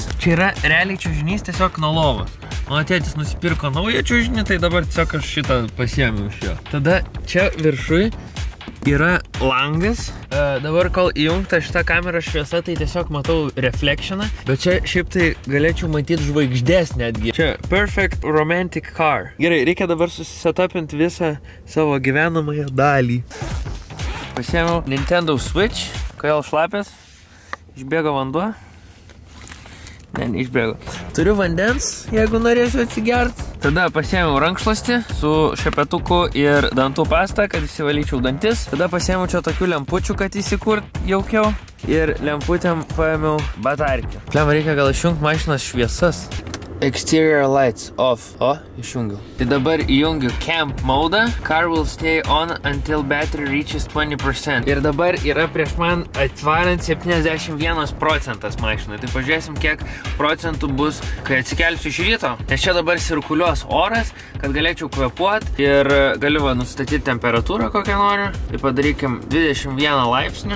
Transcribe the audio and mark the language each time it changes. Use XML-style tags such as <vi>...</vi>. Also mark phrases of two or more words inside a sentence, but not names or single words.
<lt>Čia yra realiai čiužinys tiesiog nuo lovos. Mano tėtis nusipirko naują čiužinį, tai dabar tiesiog aš šitą pasiėmiau iš jo. Tada čia viršui yra langas. Dabar kol įjungta šitą kamerą šviesa, tai tiesiog matau reflectioną. Bet čia šiaip tai galėčiau matyti žvaigždės netgi. Čia</lt> <en>perfect romantic car.</en> <lt>Gerai, reikia dabar susisetapinti visą savo gyvenamąją dalį. Pasiėmiau Nintendo Switch. Kodėl šlapės? Išbėgo vanduo. Ne, neišbėgo. Turiu vandens, jeigu norėsiu atsigert. Tada pasiėmiau rankšluostį su šepetuku ir dantų pastą, kad įsivalyčiau dantis. Tada pasiėmiau čia tokių lempučių, kad įsikurt jaukiau. Ir lemputėm paėmiau batarkę. Pliam, reikia gal išjungti mašinos šviesas.</lt> <en>Exterior lights off.</en> <lt>O, išjungiau. Tai dabar įjungiu camp modą.</lt> <en>Car will stay on until battery reaches 20%.</en> <lt>Ir dabar yra prieš man atvarant 71% mašinai. Tai pažiūrėsim, kiek procentų bus, kai atsikelsiu iš ryto. Nes čia dabar sirkuliuos oras, kad galėčiau kvepuot. Ir galiu nustatyti temperatūrą, kokią noriu. Tai padarykim 21 laipsnių.</lt>